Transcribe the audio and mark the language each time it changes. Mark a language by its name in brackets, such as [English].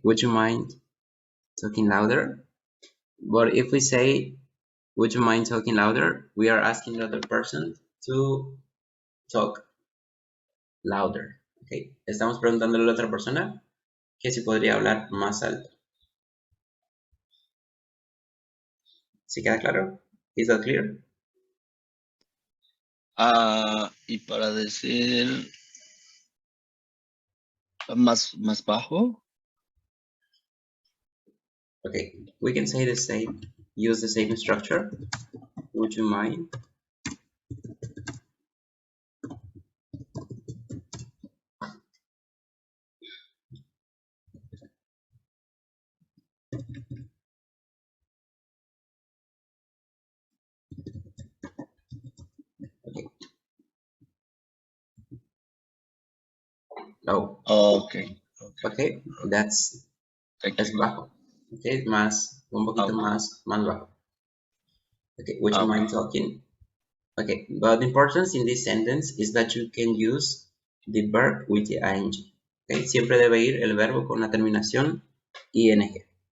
[English] Would you mind talking louder? But if we say, would you mind talking louder? We are asking the other person to talk louder. Okay. [Spanish] Estamos preguntándole a la otra persona que si podría hablar más alto. ¿Sí queda claro? [English] Is that clear? [Spanish] Y para decir más bajo. [English] Okay, we can say the same, use the same structure. Would you mind? Okay. Oh. Okay. Okay, that's [Spanish] es bajo. Okay, más, un poquito más bajo. [English] Okay, would you mind talking? Okay, but the importance in this sentence is that you can use the verb with the ing. [Spanish] Okay, siempre debe ir el verbo con la terminación ing.